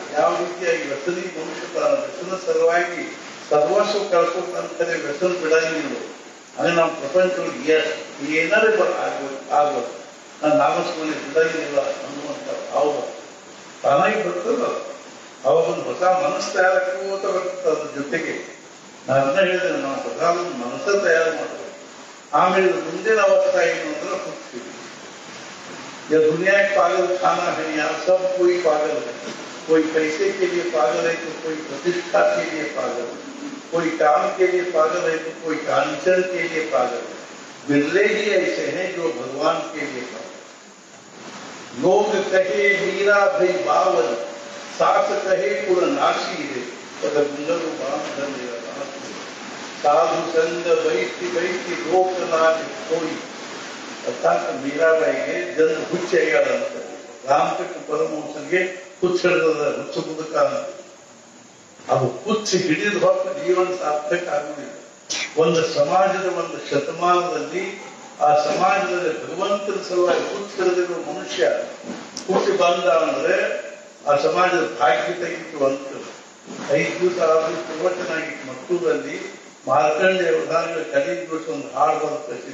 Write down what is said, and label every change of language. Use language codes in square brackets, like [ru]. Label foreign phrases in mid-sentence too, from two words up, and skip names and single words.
[kn] ಯಾವ ರೀತಿಯಾಗಿ ವ್ಯಸನಿ ಮನುಷ್ಯ ವ್ಯಸನ ಸಲುವಾಗಿ ಸರ್ವಸ್ವ ಕಳ್ಕೊಳ್ತಂತಾರೆ ವ್ಯಸನ ಬಿಡಂಗಿಲ್ಲ ಅಂದ್ರೆ ನಮ್ಮ ಪ್ರಪಂಚದೊಳಗೆ ಏನಾದ್ರು ಆಗ್ಬೇಕು ನಾನು ನಾಮಸ್ಮರಣೆ ಬಿಡಂಗಿಲ್ಲ ಅನ್ನುವಂತ ಭಾವ ತಾನಾಗಿ ಬರ್ತದ ಅವಾಗ ಒಂದು ಹೊಸ ಮನಸ್ಸು ತಯಾರಾಕೋತ ಬರ್ತದೆ ಅದ್ರ ಜೊತೆಗೆ ನಾನು ಅದನ್ನ ಹೇಳಿದ್ರೆ ನಾವು ಹೊಸ ಒಂದು ಮನಸ್ಸ ತಯಾರು ಮಾಡಬೇಕು ಆಮೇಲೆ ಮುಂದಿನ ಅವಸ್ಥೆ ಏನು ಅಂದ್ರೆ ಹುಡ್ತೀವಿ [hi] ये दुनिया के पागल खाना है यहाँ सब कोई पागल है कोई पैसे के लिए पागल है तो कोई प्रतिष्ठा के लिए पागल है कोई काम के लिए पागल है तो कोई कांचन के लिए पागल है बिरले ही ऐसे हैं जो भगवान के लिए पागल लोग कहे मीरा भाई बावल सास कहे कुलनाशी है साधु संग बैठी लोकनाथ कोई अर्थात [kn] मीराबाईಗೆ ಜನ ಹುಚ್ಚೆಯಾದಂತ ರಾಮಕೃಷ್ಣ ಪರಮಹಂಸರಿಗೆ ಹುಚ್ಚ ಹಿಡಿದ ಹುಚ್ಚ ಮುದುಕ ಅದು ಹುಚ್ಚ ಹಿಡಿದ ಹೊತ್ತು ಜೀವನ ಸಾರ್ಥಕ ಆಗುವುದಿಲ್ಲ ಒಂದು ಸಮಾಜದ ಒಂದು ಶತಮಾನದಲ್ಲಿ ಆ ಸಮಾಜದಲ್ಲಿ ಭಗವಂತನ ಸಲುವಾಗಿ ಹುಟ್ಟಿರದಿರುವ ಮನುಷ್ಯ ಹುಟ್ಟಿ ಬಂದ ಅಂದ್ರೆ ಆ ಸಮಾಜದ ಭಾಗ್ಯ ತೆಗಿತು ಅಂತ 5 ದಿವಸ ಆದ್ರೂ ಪ್ರವಚನ ಆಗಿತ್ತು ಮಕ್ಕಳಲ್ಲಿ ಮಾರ್ಕಂಡೇಯ ಅವಧಾನಗಳ ಕಡೆ ದಿವಸ ಒಂದು ಹಾಡು ಬರ್ತದೆ.